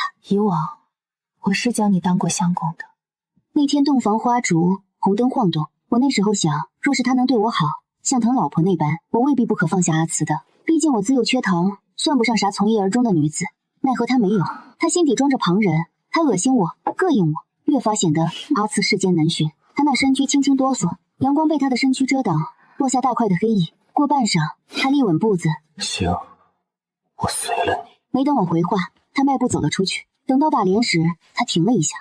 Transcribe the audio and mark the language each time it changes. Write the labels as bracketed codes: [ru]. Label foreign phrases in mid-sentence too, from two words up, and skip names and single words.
[zh] 以往，我是將你當過相公的。那天洞房花燭，紅燈晃動，我那時候想，若是他能對我好，像疼老婆那般，我未必不可放下阿慈的。畢竟我自幼缺糖，算不上啥從一而終的女子。奈何他沒有，他心底裝着旁人，他惡心我，膈應我，越發顯得阿慈世間難尋。他那身軀輕輕哆嗦，陽光被他的身軀遮擋，落下大塊的黑影。過半晌，他立穩步子，行，我隨了你。沒等我回話，他邁步走了出去。等到打簾時，他停了一下。